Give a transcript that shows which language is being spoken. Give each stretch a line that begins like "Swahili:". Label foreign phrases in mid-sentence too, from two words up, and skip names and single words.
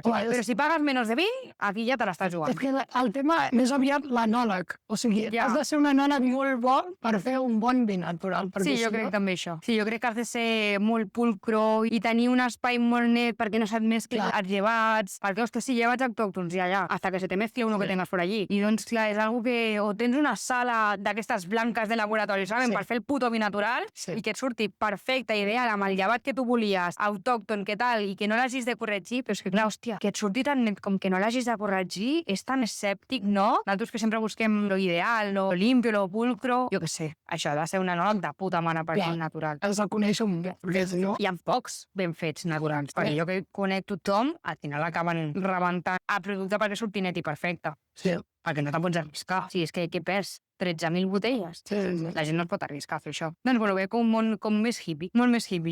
Catalan: Però si pagues menys de vi, aquí ja te l'estàs jugant. És que el tema més aviat l'anòleg. O sigui, has de ser un anòleg molt bo per fer un bon vi natural. Sí, jo crec també això. Sí, jo crec que has de ser molt pulcro i tenir un espai molt net perquè no se't mescli els llevats. Perquè, ostres, sí, llevats autòctons ja,
Spanish: hasta que se te mezcle uno que tengas por allí.
Catalan: I doncs, clar, és algo que o tens una sala d'aquestes blanques de laboratori, saben, per fer el puto vi natural i que et surti perfecte, ideal, amb el llevat que tu volies, autòcton, què tal, i que no l'hagis de corregir, però és que, clar, hòstia, que et surti tan net com que no l'hagis de corregir, és tan escèptic, no? Nosaltres que sempre busquem lo ideal,
Spanish: lo limpio, lo pulcro,
Catalan: jo què sé, això ha de ser un anòleg de puta mare per fer natural. Has de conèixer un bé, no? Hi ha pocs ben fets naturals, perquè jo que conec tothom, al final acaben rebentant el producte perquè surti net i perfecte. Sí. Perquè no te'n pots arriscar. Sí, és que què perds? 13.000 botelles. La gent no es pot arriscar a fer això. Doncs bueno, ve com un món com més hippie, molt més hippie.